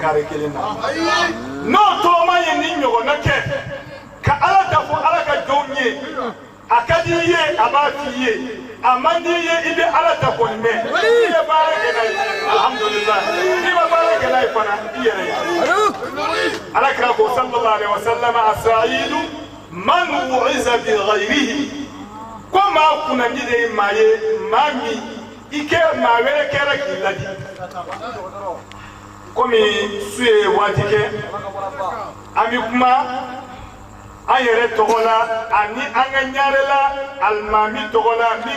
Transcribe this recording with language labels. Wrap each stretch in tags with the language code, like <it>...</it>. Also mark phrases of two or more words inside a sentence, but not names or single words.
<bm>kare kelen na n'o tɔma ye ni ɲɔgɔnna kɛ ka Ala ta fɔ Ala ka jɔnw ye a ka di i ye a b'a f'i ye a man di i ye i bɛ Ala ta kɔni mɛn i ye baara kɛ n'a ye alhamdulillah n'i ma baara kɛ n'a ye fana i yɛrɛ ye Ala kira ko</bm> <ar>صلى الله عليه وسلم السعيد من وعظ بغيره</ar> <bm>ko maa kunnandi de ye maa ye maa min i kɛ maa wɛrɛ kɛra k'i ladi komi su ye waati kɛ an bɛ kuma an yɛrɛ tɔgɔ la ani an ka ɲarela alimami tɔgɔ la min</bm>